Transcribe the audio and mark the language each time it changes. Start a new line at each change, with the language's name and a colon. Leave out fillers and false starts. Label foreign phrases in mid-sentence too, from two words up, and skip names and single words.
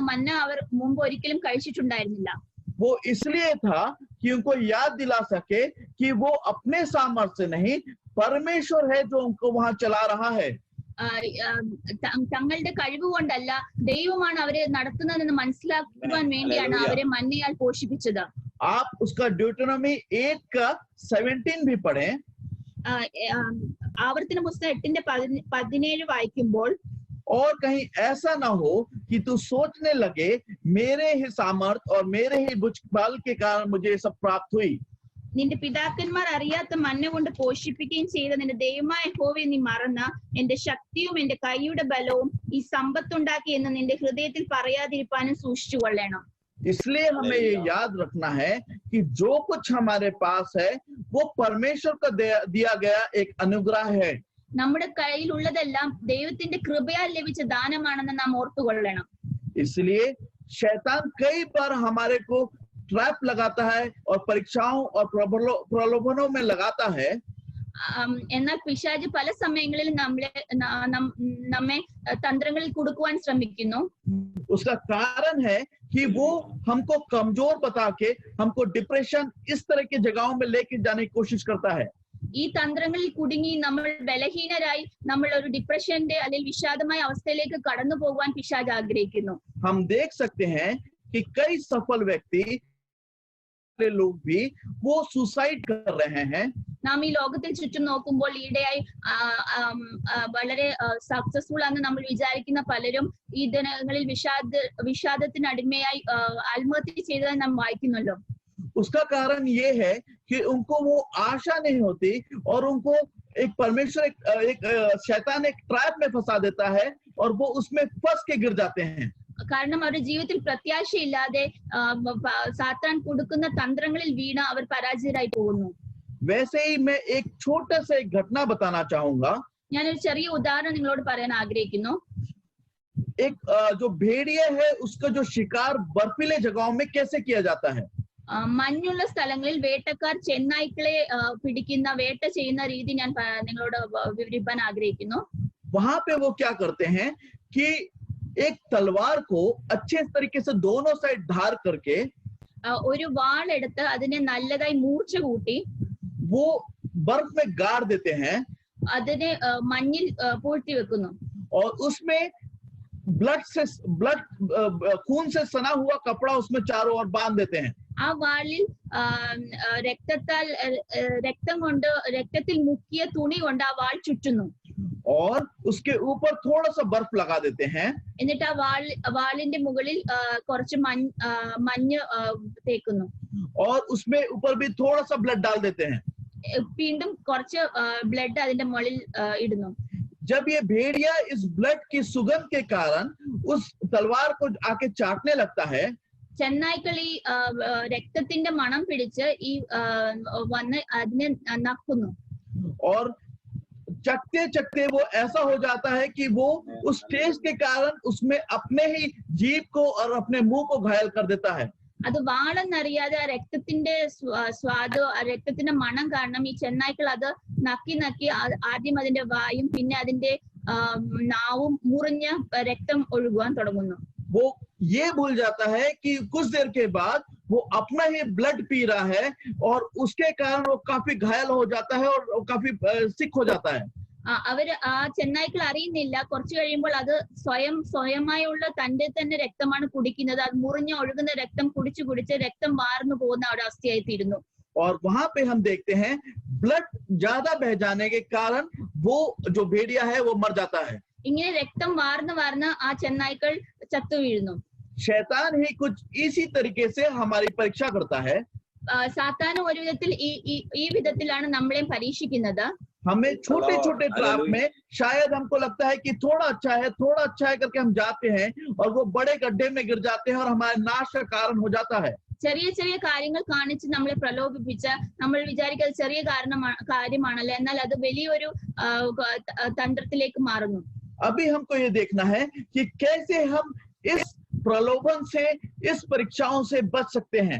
Malayalam: മന്ന അവർ മുമ്പ് ഒരിക്കലും കഴിച്ചിട്ടുണ്ടായിരുന്നില്ല.
Hindi: वो इसलिए था कि उनको याद दिला सके कि वो अपने सामर्थ्य से नहीं, परमेश्वर है जो उनको वहां चला रहा है।
Malayalam: തങ്ങളുടെ കഴിവ് കൊണ്ടല്ല, ദൈവമാണ് അവരെ നടത്തുന്നതെന്ന് മനസ്സിലാക്കുവാൻ വേണ്ടിയാണ് അവരെ മന്നയാൽ പോഷിപ്പിച്ചത്.
Hindi: आप उसका ड्यूटेनोमी 8 का 17 भी पढ़ें।
Malayalam: ആവർത്തന പുസ്തകം 8-ന്റെ 17 വായിക്കുമ്പോൾ,
Hindi: और कहीं ऐसा ना हो कि तू सोचने लगे मेरे ही सामर्थ और मेरे ही भुजबल के कारण मुझे सब प्राप्त हुई।
Malayalam: നിന്റെ പിതാക്കന്മാർ അറിയാത്ത മന്ന കൊണ്ട് പോഷിപ്പിക്കുകയും ചെയ്ത നിന്റെ ദൈവമായ യഹോവയെ നീ മറന്ന എന്റെ ശക്തിയും എന്റെ കൈയുടെ ബലവും ഈ സമ്പത്തുണ്ടാക്കി എന്ന് നിന്റെ ഹൃദയത്തിൽ പറയാതിരിപ്പാനും സൂക്ഷിച്ചു കൊള്ളണം.
Hindi: इसलिए हमें ये याद रखना है कि जो कुछ हमारे पास है वो परमेश्वर का दिया गया एक अनुग्रह है।
Malayalam: നമ്മുടെ കയ്യിലുള്ളതെല്ലാം ദൈവത്തിന്റെ കൃപയാൽ ലഭിച്ച ദാനമാണെന്ന് നാം ഓർത്തുകൊള്ളണം.
Hindi: इसलिए शैतान कई बार हमारे को ट्रैप लगाता है और परीक्षाओं और प्रलोभनों में लगाता है।
Malayalam: എന്നാൽ പിശാച് പല സമയങ്ങളിൽ നമ്മെ തന്ത്രങ്ങളിൽ കുടുക്കുവാൻ ശ്രമിക്കുന്നു.
Hindi: उसका कारण है कि वो हमको कमजोर बता के हमको डिप्रेशन इस तरह की जगहों में लेके जाने की कोशिश करता है।
Malayalam: ഈ തന്ത്രങ്ങളിൽ കുടുങ്ങി നമ്മൾ ബലഹീനരായി നമ്മൾ ഒരു ഡിപ്രഷന്റെ അല്ലെങ്കിൽ വിഷാദമായ അവസ്ഥയിലേക്ക് കടന്നു പോകുവാൻ പിശാച് ആഗ്രഹിക്കുന്നു.
Hindi: हम देख सकते हैं कि कई सफल व्यक्ति लोग भी वो सुसाइड कर रहे हैं।
Malayalam: നാം ഈ ലോകത്തിൽ ചുറ്റും നോക്കുമ്പോൾ ഈയിടെയായി വളരെ സക്സസ്ഫുൾ ആണെന്ന് നമ്മൾ വിചാരിക്കുന്ന പലരും ഈ ദിനങ്ങളിൽ വിഷാദത്തിന് അടിമയായി ആത്മഹത്യ ചെയ്തതായി നാം വായിക്കുന്നല്ലോ.
Hindi: उसका कारण ये है कि उनको वो आशा नहीं होती और उनको एक परमेश्वर एक शैतान एक ट्रैप में फंसा देता है और वो उसमें फंस के गिर जाते हैं।
Malayalam: കാരണം അവരുടെ ജീവിതത്തിൽ പ്രത്യാശയില്ലാതെ സാത്താൻ കൊടുക്കുന്ന തന്ത്രങ്ങളിൽ വീണ അവർ പരാജയരായി പോകുന്നു.
Hindi: वैसे ही मैं एक छोटा सा एक घटना बताना चाहूंगा।
Malayalam: ഞാനൊരു ചെറിയ ഉദാഹരണം നിങ്ങളോട് പറയാൻ ആഗ്രഹിക്കുന്നു.
Hindi: एक जो भेड़िया है उसका जो शिकार बर्फीले जगहों में कैसे किया जाता है।
Malayalam: മഞ്ഞുള്ള സ്ഥലങ്ങളിൽ വേട്ടക്കാർ ചെന്നായ്ക്കളെ പിടിക്കുന്ന വേട്ട ചെയ്യുന്ന രീതി ഞാൻ നിങ്ങളോട് വിവരിക്കാൻ ആഗ്രഹിക്കുന്നു.
Hindi: वहां पे वो क्या करते हैं कि एक तलवार को अच्छे तरीके से दोनों साइड धार करके
Malayalam: ഒരു വാൾ എടുത്ത് അതിനെ നല്ലതായി മൂർച്ച കൂട്ടി
Hindi: वो बर्फ में गाड़ देते हैं।
Malayalam: അതിനെ മഞ്ഞിൽ പൂഴ്ത്തി വെക്കുന്നു.
Hindi: और उसमें ब्लड खून से सना हुआ कपड़ा उसमें चारों ओर बांध देते हैं।
Malayalam: ആ വാളിൽ രക്തത്തിൽ മുക്കിയ തുണി കൊണ്ട് ആ വാൾ ചുറ്റുന്നു.
Hindi: और उसके ऊपर थोड़ा सा बर्फ लगा देते हैं.
Malayalam: എന്നിട്ട് ആ വാളിന്റെ മുകളിൽ കുറച്ച് മഞ്ഞ് തേക്കുന്നു.
Hindi: और उसमें ऊपर भी थोड़ा सा ब्लड डाल देते हैं.
Malayalam: വീണ്ടും കുറച്ച് ബ്ലഡ് അതിന്റെ മുകളിൽ ഇടുന്നു.
Hindi: जब ये भेड़िया इस ब्लड की सुगंध के कारण उस तलवार को आके चाटने लगता है,
Malayalam: ചെന്നായ്ക്കൾ ഈ രക്തത്തിന്റെ മണം പിടിച്ച് ഈ വന്ന് അതിനെ നക്കുന്നു.
Hindi: और चकते चकते वो ऐसा हो जाता है कि वो उस टेस्ट के कारण उसमें अपने ही जीभ को और अपने मुंह को घायल कर देता है.
Malayalam: അത് വാളെന്നറിയാതെ ആ രക്തത്തിന്റെ സ്വാദ്, ആ രക്തത്തിന്റെ മണം കാരണം ഈ ചെന്നായ്ക്കൾ അത് നക്കി ആദ്യം അതിന്റെ വായും പിന്നെ അതിന്റെ നാവും മുറിഞ്ഞ് രക്തം ഒഴുകുവാൻ തുടങ്ങുന്നു.
Hindi: वो ये भूल जाता है कि कुछ देर के बाद वो अपना ही ब्लड पी रहा है और उसके कारण वो काफी घायल हो जाता है और काफी सिक हो जाता है.
Malayalam: അവര് ആ ചെന്നായ്ക്കൾ അറിയുന്നില്ല, കുറച്ചു കഴിയുമ്പോൾ അത് സ്വയമായുള്ള തന്റെ തന്നെ രക്തമാണ് കുടിക്കുന്നത്. അത് മുറിഞ്ഞ് ഒഴുകുന്ന രക്തം കുടിച്ച് രക്തം വാർന്നു പോകുന്ന ഒരവസ്ഥയായി തീരുന്നു.
Hindi: और वहां पे हम देखते हैं ब्लड ज्यादा बह जाने के कारण वो जो भेड़िया है वो मर जाता है.
Malayalam: ഇങ്ങനെ രക്തം വാർന്ന് ആ ചെന്നായ്ക്കൾ ചത്തു വീഴുന്നു.
Hindi: शैतान ही कुछ इसी तरीके से हमारी परीक्षा करता है.
Malayalam: സാത്താൻ ഒരു വിധത്തിൽ ഈ വിധത്തിലാണ് നമ്മളെയും പരീക്ഷിക്കുന്നത്.
Hindi: हमें छोटे छोटे ट्रैप में शायद हमको लगता है कि थोड़ा अच्छा है करके हम जाते हैं और वो बड़े गड्ढे में गिर जाते हैं और हमारे नाश का कारण हो जाता है.
Malayalam: ചെറിയ കാര്യങ്ങൾ കാണിച്ച് നമ്മളെ പ്രലോഭിപ്പിച്ച് നമ്മൾ വിചാരിക്കുന്നത് ചെറിയ കാര്യമാണല്ലോ, എന്നാൽ അത് വലിയൊരു തന്ത്രത്തിലേക്ക് മാറുന്നു.
Hindi: अभी हमको ये देखना है कि कैसे हम इस प्रलोभन से, इस परीक्षाओं से बच सकते हैं.